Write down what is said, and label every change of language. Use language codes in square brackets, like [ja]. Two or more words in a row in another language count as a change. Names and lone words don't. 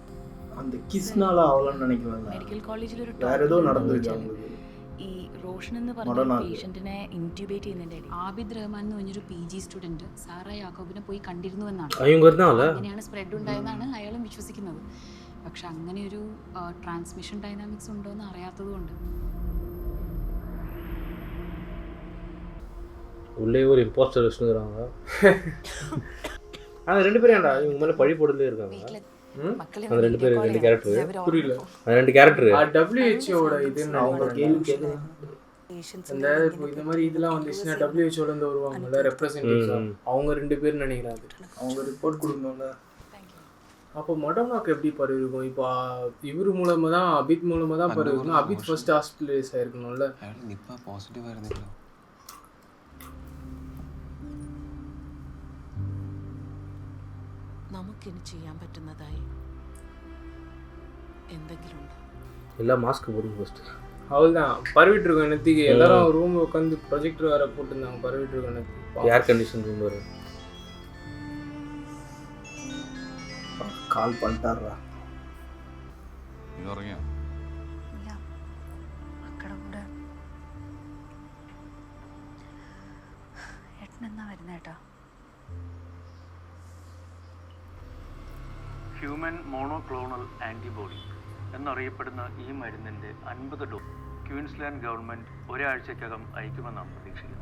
[ml] മെഡിക്കൽ കോളേജിൽ ഒരു ഈ റോഷൻ എന്ന് പറഞ്ഞ പേഷ്യന്റിനെ ഇൻറ്റ്യൂബേറ്റ് ചെയ്യുന്നതിന്റെ ഇടയിൽ ആബിദ് റഹ്മാൻ എന്ന് പറഞ്ഞൊരു [en] PG student [ml] സാറ യാക്കോബിനെ പോയി കണ്ടിരുന്നു എന്നാണ്. അങ്ങനെയാണ് സ്പ്രെഡ് ഉണ്ടായെന്നാണ് അയാളും വിശ്വസിക്കുന്നത്. പക്ഷെ അങ്ങനെ ഒരു [en] transmission dynamics [ml] ഉണ്ടോ എന്ന് അറിയാത്തത് കൊണ്ട് [ta] உள்ளே ஒரு இம்போஸ்டர் வச்சுருக்காங்க. அந்த 2 பேரும் ஏன்டா இவங்க மேலே பழி போட்டுட்டே இருக்காங்க. அந்த 2 பேர் 2 கேரக்டர் புரியல. அந்த 2 கேரக்டர் WHO-ட இதுன்னு அவங்க கேள்வி கேக்குறாங்க. அந்த இந்த மாதிரி இதெல்லாம் வந்துச்சுன்னா WHO-ல இருந்து வருவாங்கல்ல ரெப்ரசன்டேட்டிவ்ஸ், அவங்க 2 பேர் நினைக்கிறாங்க. அவங்க ரிப்போர்ட் கொடுக்கணும்ல. அப்போ மடம்னாக்கு எப்படி பரவிருக்கும்? இப்போ இவர் மூலமா தான் அபித் மூலமா தான் பரவிருக்கும். அபித் [en] first hospitalise [ta] ஆயிருக்கணும்ல. [ml] നിപ്പ പോസിറ്റീവ് ആയിരുന്നില്ല. നമുക്കിനി ചെയ്യാൻ പറ്റുന്നതായി എന്തെങ്കിലും ഉണ്ടോ? [ta] எல்லாம் மாஸ்க் போடுங்க ஃபர்ஸ்ட். அவ்வளோதான் பரவிட்டு இருக்கோம். என்னத்துக்கு எல்லாரும் ரூம் உட்காந்து ப்ரொஜெக்டர் வேற போட்டுருந்தாங்க. பரவிட்டு இருக்கோம். [en] air condition room [ta] வரும். கால் பண்ணிட்டாரா? [ml] നീ ഉറങ്ങിയോ? ഇല്ല, മക്കളുടെ കൂടെ. ഏട്ടനെന്നാ വരുന്നേട്ടാ? [en] human monoclonal antibody [ml] എന്നറിയപ്പെടുന്ന ഈ മരുന്നിൻ്റെ 50 ഡോസ് ക്വീൻസ്ലാൻഡ് ഗവൺമെൻറ് ഒരാഴ്ചക്കകം അയക്കുമെന്നാണ് പ്രതീക്ഷിക്കുന്നത്.